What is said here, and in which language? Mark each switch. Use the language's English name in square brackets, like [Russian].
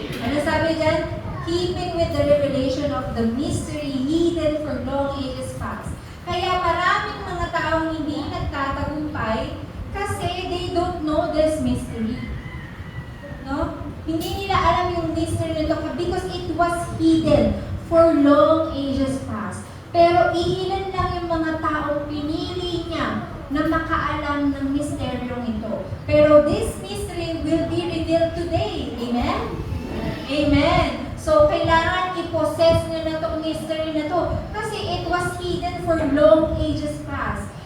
[Filipino] Ano sabi dyan? [English] Keeping with the revelation of the mystery hidden for long ages past. [Filipino] Kaya maraming mga taong hindi nagtatagumpay kasi [English] they don't know this mystery. [Filipino] No? Hindi nila alam yung mystery nito [English] because it was hidden for long ages past. [Filipino] Pero iilan lang yung mga taong pinili niya na makaalam ng misteryong ito. [English] Pero this mystery will be revealed today. Amen? Amen. [Filipino] So, kailangan i-possess nyo na itong mystery na to kasi [English] it was hidden for long ages past.